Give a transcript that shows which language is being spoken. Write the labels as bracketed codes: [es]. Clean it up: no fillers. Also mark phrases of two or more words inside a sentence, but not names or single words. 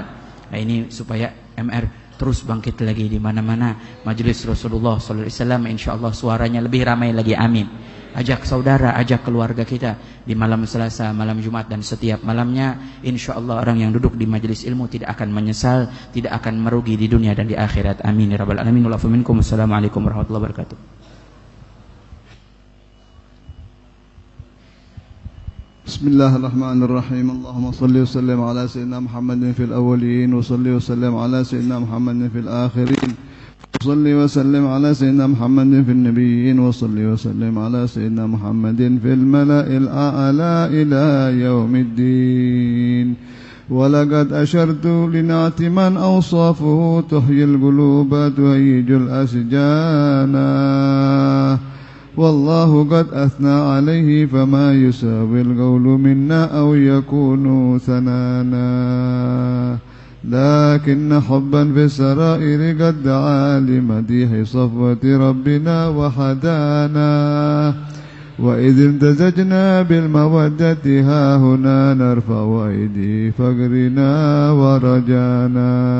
[id] Nah, ini supaya MR terus bangkit lagi di mana-mana. Majelis Rasulullah [ar] صلى الله عليه وسلم [id] insyaallah suaranya lebih ramai lagi. Amin. Ajak saudara, ajak keluarga kita di malam Selasa, malam Jumat, dan setiap malamnya. Insyaallah orang yang duduk di majelis ilmu tidak akan menyesal, tidak akan merugi di dunia dan di akhirat. [ar] آمين يا رب العالمين. و منكم. السلام عليكم ورحمة الله وبركاته. بسم الله الرحمن الرحيم. اللهم صل و سلم على سيدنا محمد في الأولين و صل و سلم على سيدنا محمد في الآخرين. صل و سلم على سيدنا محمد في النبيين و صل و سلم على سيدنا محمد في الملأ الأعلى إلى يوم الدين. و لقد عشقت لنعت من أوصافه تحيي القلوب تهيج الأشجانا. والله قد أثنى عليه فما يساوي القول منا أو يكون ثنانا. لكن حبا في السرائر قد دعا لمديح صفوة ربنا وحدانا وإذ امتزجنا بالمودة ها هنا نرفع أيدي فقرنا ورجانا